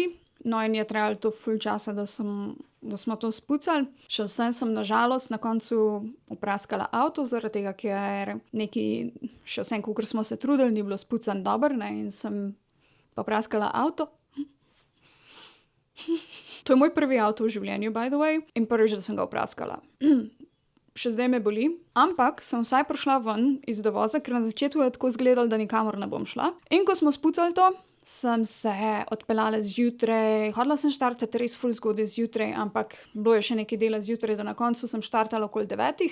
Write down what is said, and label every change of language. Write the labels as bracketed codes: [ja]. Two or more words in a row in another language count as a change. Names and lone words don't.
[sl] No, in je trajalo to ful časa, da smo to spucali. Še sem na žalost na koncu opraskala avto, zaradi tega, ker še vsem, kakor smo se trudili, ni bilo spucan dobro, ne, in sem popraskala avto. To je moj prvi avto v življenju, [en] by the way, [sl] in prvič, da sem ga opraskala. Še zdaj me boli, ampak sem vsaj prišla ven iz dovoza, ker na začetku je tako izgledalo, da nikamor ne bom šla. In ko smo spucali to, sem se odpeljala zjutraj, hotela sem štartati res ful zgodaj zjutraj, ampak bilo je še nekaj dela zjutraj, da na koncu sem štartala okoli 9.